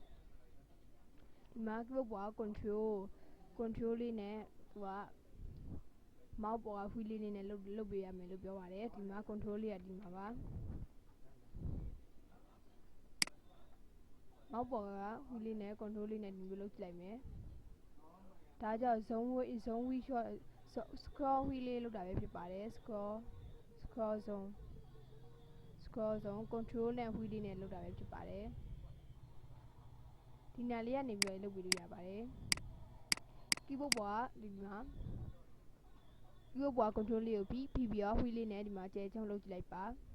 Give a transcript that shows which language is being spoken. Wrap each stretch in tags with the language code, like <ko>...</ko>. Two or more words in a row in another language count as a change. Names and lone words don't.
<en>Mark the board controlling it, what</en> <my>မောက်ပေါ်ကဝီလီနဲ့လုတ်ပေးရမယ်လို့ပြောပါတယ်ဒီမှာ control လေးကဒီမှာပါမောက်ပေါ်ကဝီလီနဲ့ control လေးနဲ့ဒီလိုလုပ်ကြည့်လိုက်မယ်ဒါကြောင့်</my> <en>zone wheel shot scroll wheel</en> <my>လေးလုပ်တာပဲဖြစ်ပါတယ်</my> <en>scroll zone control</en> <my>နဲ့ wheel လေးနဲ့လုပ်တာပဲဖြစ်ပါတယ် ဒီနာလေးကနေပြီးလုပ်ပြီးလို့ရပါတယ် keyboard ပေါ်ကဒီမှာ keyboard ပေါ်က control လေးကိုပြီးတော့ wheel လေးနဲ့ဒီမှာကျဲချုံလုပ်ကြည့်လိုက်ပါ</my>